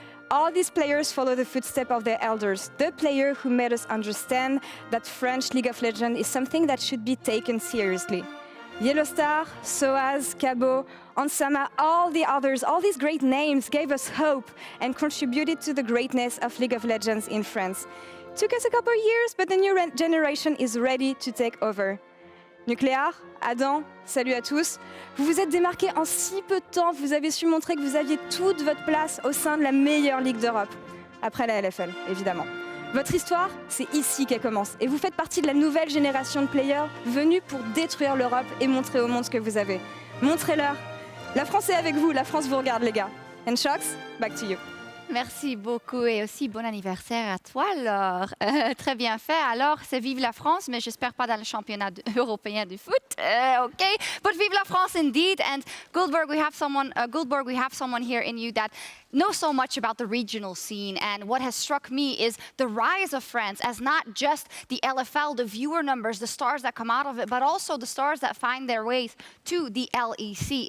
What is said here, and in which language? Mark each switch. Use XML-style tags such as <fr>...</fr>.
<en>All these players follow the footsteps of their elders, the player who made us understand that French League of Legends is something that should be taken seriously. Yellowstar, Soaz, Cabo, Ansama, all the others, all these great names gave us hope and contributed to the greatness of League of Legends in France. Took us a couple of years, but the new generation is ready to take over.</en> <fr>Nucléaire, Adam, salut à tous. Vous vous êtes démarqué en si peu de temps, vous avez su montrer que vous aviez toute votre place au sein de la meilleure ligue d'Europe. Après la LFL, évidemment. Votre histoire, c'est ici qu'elle commence. Et vous faites partie de la nouvelle génération de players venus pour détruire l'Europe et montrer au monde ce que vous avez. Montrez-leur. La France est avec vous, la France vous regarde, les gars.</fr> <en>And Sjokz, back to you.</en> <fr>Merci beaucoup et aussi bon anniversaire à toi, Laure. Très bien fait. Alors, c'est vive la France, mais j'espère pas dans le championnat européen du foot.</fr> <en>OK, but</en> <fr>vive la France</fr> <en>indeed. And Guldborg, we have someone here in you that knows so much about the regional scene. And what has struck me is the rise of France as not just the LFL, the viewer numbers, the stars that come out of it, but also the stars that find their ways to the LEC.</en>